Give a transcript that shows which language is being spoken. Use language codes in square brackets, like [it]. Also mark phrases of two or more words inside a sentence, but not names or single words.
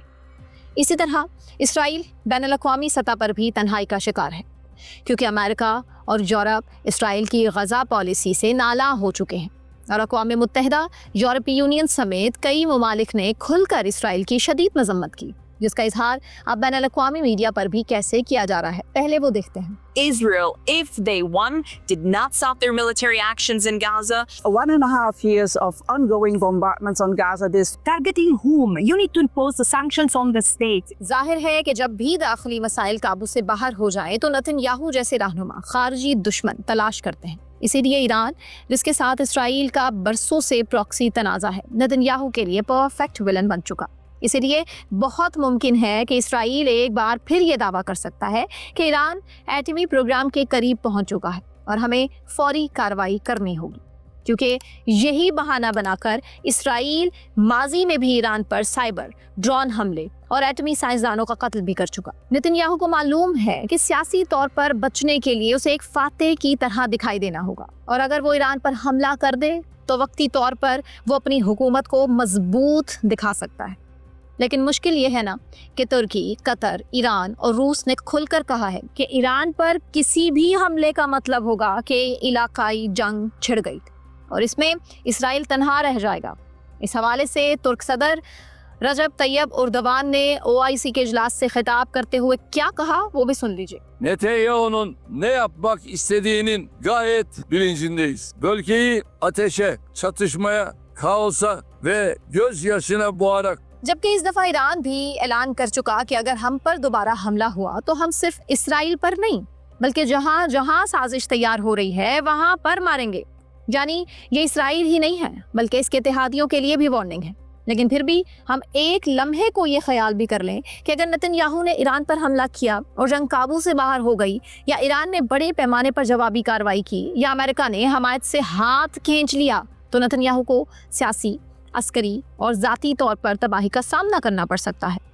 [ur] اسی طرح اسرائیل بین الاقوامی سطح پر بھی تنہائی کا شکار ہے، کیونکہ امریکہ اور یورپ اسرائیل کی غزہ پالیسی سے نالا ہو چکے ہیں اور اقوام متحدہ، یورپی یونین سمیت کئی ممالک نے کھل کر اسرائیل کی شدید مذمت کی، جس کا اظہار اب بین الاقوامی میڈیا پر بھی کیسے کیا جا رہا ہے. پہلے وہ دیکھتے ہیں. [en] Israel, if they won, did not stop their military actions in Gaza. 1.5 years of ongoing bombardments on Gaza. This Targeting whom? You need to impose the sanctions on the state. [ur] ظاہر ہے کہ جب بھی داخلی مسائل قابو سے باہر ہو جائے تو نیتن یاہو جیسے رہنما خارجی دشمن تلاش کرتے ہیں. اسی لیے ایران، جس کے ساتھ اسرائیل کا برسوں سے پراکسی تنازعہ ہے، نیتن یاہو کے لیے [en] perfect villain [ur] بن چکا. اسی لیے بہت ممکن ہے کہ اسرائیل ایک بار پھر یہ دعویٰ کر سکتا ہے کہ ایران ایٹمی پروگرام کے قریب پہنچ چکا ہے اور ہمیں فوری کارروائی کرنی ہوگی, کیونکہ یہی بہانہ بنا کر اسرائیل ماضی میں بھی ایران پر سائبر، ڈرون حملے اور ایٹمی سائنسدانوں کا قتل بھی کر چکا۔ نتن یاہو کو معلوم ہے کہ سیاسی طور پر بچنے کے لیے اسے ایک فاتح کی طرح دکھائی دینا ہوگا، اور اگر وہ ایران پر حملہ کر دے تو وقتی طور پر وہ اپنی حکومت کو مضبوط دکھا سکتا ہے۔ لیکن مشکل یہ ہے نا کہ ترکی، قطر، ایران اور روس نے کھل کر کہا ہے کہ ایران پر کسی بھی حملے کا مطلب ہوگا کہ علاقائی جنگ چھڑ گئی، اور اس میں اسرائیل تنہا رہ جائے گا۔ اس حوالے سے ترک صدر رجب طیب اردوان نے OIC کے اجلاس سے خطاب کرتے ہوئے کیا کہا وہ بھی سن لیجیے۔ [tr] Netanyahu'nun ne yapmak istediğinin gayet bilincindeyiz. Bölgeyi ateşe, çatışmaya, kaosa ve gözyaşına boğarak [ur] جبکہ اس دفعہ ایران بھی اعلان کر چکا کہ اگر ہم پر دوبارہ حملہ ہوا تو ہم صرف اسرائیل پر نہیں بلکہ جہاں جہاں سازش تیار ہو رہی ہے وہاں پر ماریں گے۔ یعنی یہ اسرائیل ہی نہیں ہے بلکہ اس کے اتحادیوں کے لیے بھی وارننگ ہے۔ لیکن پھر بھی ہم ایک لمحے کو یہ خیال بھی کر لیں کہ اگر نتن یاہو نے ایران پر حملہ کیا اور جنگ قابو سے باہر ہو گئی، یا ایران نے بڑے پیمانے پر جوابی کارروائی کی، یا امریکہ نے حمایت سے ہاتھ کھینچ لیا، تو نتن یاہو کو سیاسی، عسکری اور ذاتی طور پر تباہی کا سامنا کرنا پڑ سکتا ہے۔